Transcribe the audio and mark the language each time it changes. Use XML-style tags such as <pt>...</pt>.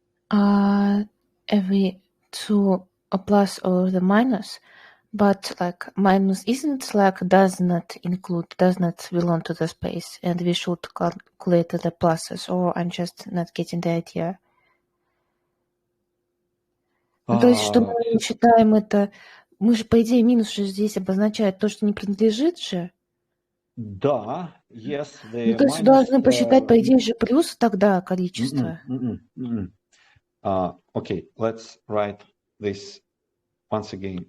<en>Every 2 a plus or the minus, but like minus isn't like does not belong to the space, and we should calculate the pluses, or I'm just not getting the idea.</en> <ru>Ну, то есть, что мы считаем это, мы же, по идее, минус же здесь обозначает то, что не принадлежит же. Да,</ru> <en>yes.</en> <ru>Ну, то есть должны посчитать, по идее, же плюс тогда количество.</ru> <en>Okay, let's write this once again.</en>